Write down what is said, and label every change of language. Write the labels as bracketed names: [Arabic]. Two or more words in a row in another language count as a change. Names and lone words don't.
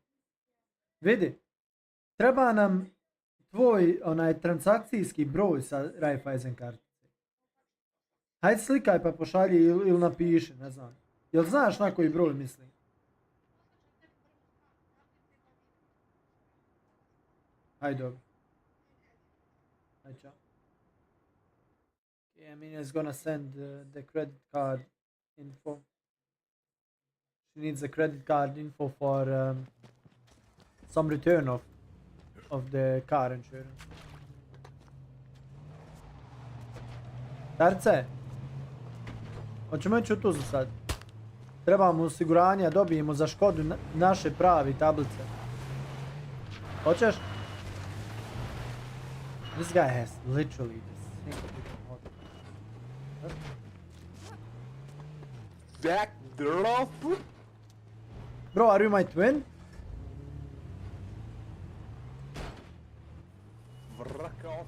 [Bosnian] Vidi, treba nam tvoj transakcijski broj sa Raiffeisen kartice. Hajde slikaj pa pošalji ili napiši, ne znam. Jel znaš na koji broj mislim? Hajde dobro. Hajde. [English] Okay, Amina is gonna send the credit card info. She needs the credit card info for some return of the car insurance. [Bosnian] Terce, hoćemo ići u Tuzlu sad. Trebamo osiguranje, a dobijemo za Škodu naše pravi tablice. Hoćeš? [English] This guy has literally the same freaking motor. Back off. Bro, are you my twin? Vrk off.